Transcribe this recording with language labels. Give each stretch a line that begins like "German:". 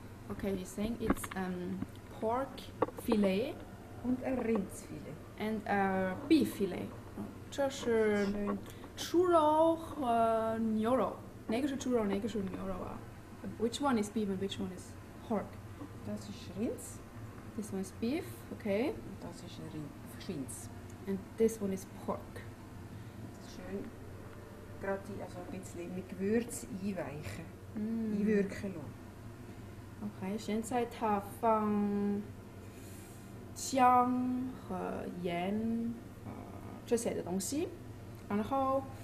English: Okay, you're saying it's pork fillet
German: Und ein Rindsfilet.
English: and beef fillet.
Chinese: 这是猪肉和牛肉。哪个是猪肉，哪个是牛肉啊？
English: Which one is beef and which one is pork?
German: Das ist Rinds.
English: This one is beef, okay.
German: Und das ist ein Schweins.
English: And this one is pork.
German: Schön gerade also ein bisschen mit Gewürz einweichen. Einwirken lassen.
Chinese: OK， 现在它放姜和盐这些的东西，然后